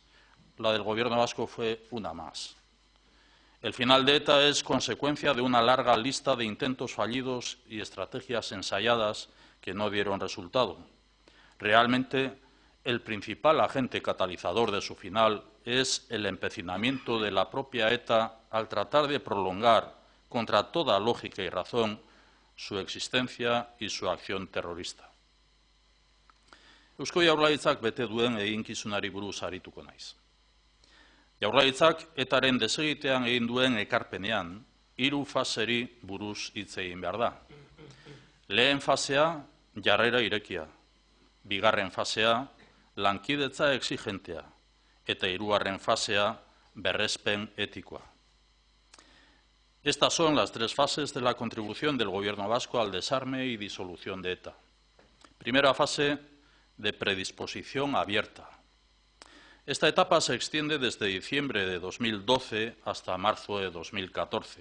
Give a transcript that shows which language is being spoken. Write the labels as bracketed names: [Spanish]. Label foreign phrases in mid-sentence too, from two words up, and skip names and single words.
[Spanish] La del Gobierno vasco fue una más. El final de ETA es consecuencia de una larga lista de intentos fallidos y estrategias ensayadas que no dieron resultado. Realmente, el principal agente catalizador de su final es el empecinamiento de la propia ETA al tratar de prolongar, contra toda lógica y razón, su existencia y su acción terrorista. [Basque] Eusko Jaurlaritzak bete duen eginkizunari buruz arituko naiz. Jaurlaritzak ETAren desegitean egin duen ekarpenean, 3 faseri buruz hitz egin behar da. Lehen fasea, jarrera irekia. Bigarren fasea, lankidetza exigentea. Eta hirugarren fasea, berrespen etikoa. [Spanish] Estas son las 3 fases de la contribución del Gobierno vasco al desarme y disolución de ETA. Primera fase de predisposición abierta. Esta etapa se extiende desde diciembre de 2012 hasta marzo de 2014.